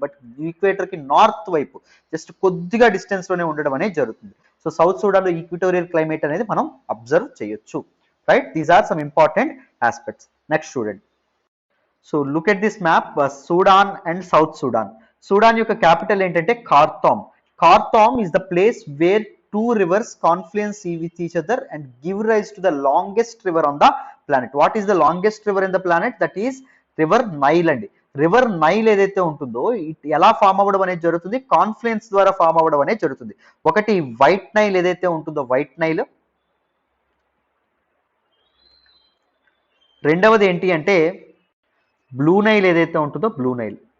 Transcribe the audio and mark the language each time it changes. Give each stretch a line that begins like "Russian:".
Telugu: But equator కి north వైపు just కొద్దిగా డిస్టెన్స్ లోనే ఉండడం అనేది జరుగుతుంది. సో సౌత్ సూడాన్ లో ఈక్విటోరియల్ క్లైమేట్ అనేది మనం అబ్జర్వ్ చేయొచ్చు.
English: Right, these are some important aspects. Next చూడండి. So look at this map, Sudan and South Sudan.
Telugu: Sudan యొక్క క్యాపిటల్ ఏంటంటే ఖార్తూమ్.
English: Khartoum is the place where two rivers confluence with each other and give rise to the longest river on the planet. What is the longest river in the planet? That is river Nile అండి.
Telugu: River Nile ఏదైతే ఉంటుందో ఎలా form అవ్వడం అనేది జరుగుతుంది? Confluence ద్వారా form అవ్వడం అనేది జరుగుతుంది. ఒకటి వైట్ నైల్ ఏదైతే ఉంటుందో వైట్ నైల్, రెండవది ఏంటి అంటే బ్లూ నైల్ ఏదైతే ఉంటుందో బ్లూ నైల్.